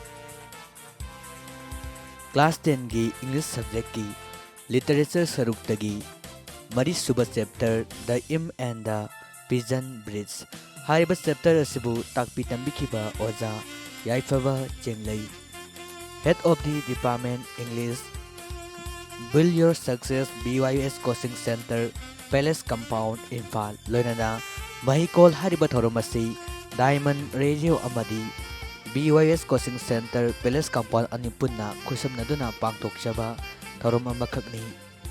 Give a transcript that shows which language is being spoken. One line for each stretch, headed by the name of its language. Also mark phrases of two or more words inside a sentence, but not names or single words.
Manipuri: class 10 gi
English: English subject
Manipuri: ki literature saruk tagi mari suba chapter the imp and the peasant bridge hariba chapter asibu takpi tambikhiba oja yaifaba chenglei
English: head of the department English
Manipuri: build your success BYS coaching center Palace compound Imphal loinana Mahikol hariba thoromasi Diamond Radio amadi BYS coaching center Palace compound anipunna khusam naduna pangtok chaba thorom amakakni